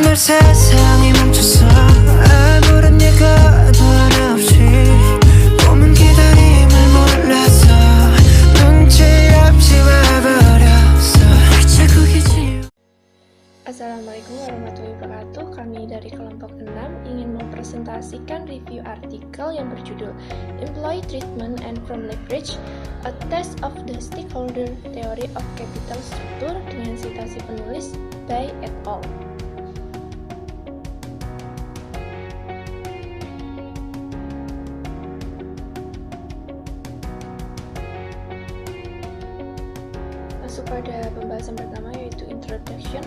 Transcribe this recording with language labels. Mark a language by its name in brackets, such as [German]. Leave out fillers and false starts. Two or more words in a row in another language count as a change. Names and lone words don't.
[Korean] 세상이 멈춰서 아무런 예고도 하나 없이 꿈은 기다림을 몰라서 눈치 없이 와버렸어 자꾸 기지. [Arabic] السلام عليكم ورحمة الله وبركاته. [Indonesian] Kami dari kelompok 6 ingin mempresentasikan review artikel yang berjudul Employee Treatment and Firm Leverage, A Test of the Stakeholder Theory of Capital Structure dengan citasi penulis by et al. Masuk pada pembahasan pertama yaitu Introduction.